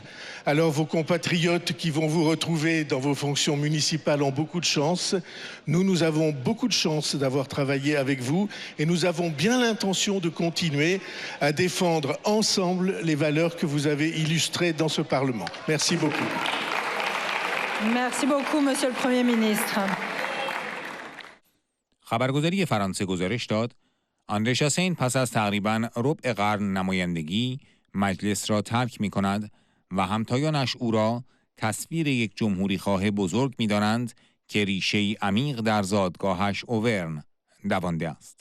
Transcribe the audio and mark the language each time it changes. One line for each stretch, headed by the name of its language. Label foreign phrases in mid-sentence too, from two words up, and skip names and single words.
French: Alors vos compatriotes qui vont vous retrouver dans vos fonctions municipales ont beaucoup de chance. Nous avons beaucoup de chance d'avoir travaillé avec vous et nous avons bien l'intention de continuer à défendre ensemble les valeurs que vous avez illustrées dans ce Parlement. Merci beaucoup. Merci beaucoup, Monsieur le Premier ministre.
Persian: خبرگزاری فرانسه گزارش داد آندره شاسین پس از تقریباً ربع قرن نمایندگی مجلس را ترک می کند و همتایانش او را تصویر یک جمهوریخواه بزرگ می دانند که ریشه‌ای عمیق در زادگاهش اوورن دوانده است.